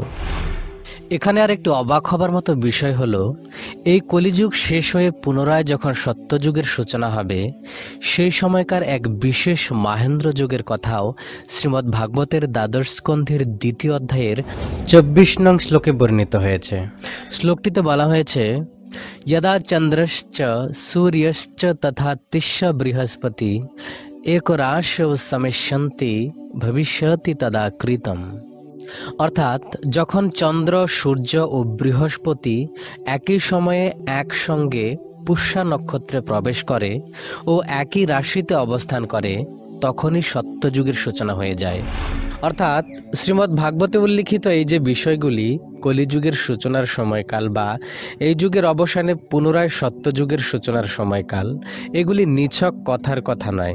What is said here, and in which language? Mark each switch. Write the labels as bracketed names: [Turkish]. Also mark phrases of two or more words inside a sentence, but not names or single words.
[Bangla] এখানে আর একটু অবাক হবার মতো বিষয় হলো, এই কলিযুগ শেষ হয়ে পুনরায় যখন সত্যযুগের সূচনা হবে সেই সময়কার এক বিশেষ মাহেন্দ্র যুগের কথাও শ্রীমদ্ ভাগবতের দ্বাদশ স্কন্ধের দ্বিতীয় অধ্যায়ের ২৪ নং শ্লোকে বর্ণিত হয়েছে। শ্লোকটিতে বলা হয়েছে, [Sanskrit] यदा चंद्रश्च सूर्यश्च तथा तिष्य बृहस्पति एक राशौ समिष्यन्ति भविष्यति तदा कृतम्। [Bangla] অর্থাৎ যখন চন্দ্র, সূর্য ও বৃহস্পতি একই সময়ে একসঙ্গে পুষ্যা নক্ষত্রে প্রবেশ করে ও একই রাশিতে অবস্থান করে তখনই সত্যযুগের সূচনা হয়ে যায়। অর্থাৎ শ্রীমদ্ ভাগবতে উল্লিখিত এই যে বিষয়গুলি কলিযুগের সূচনার সময়কাল বা এই যুগের অবসানে পুনরায় সত্যযুগের সূচনার সময়কাল, এগুলি নিছক কথার কথা নয়।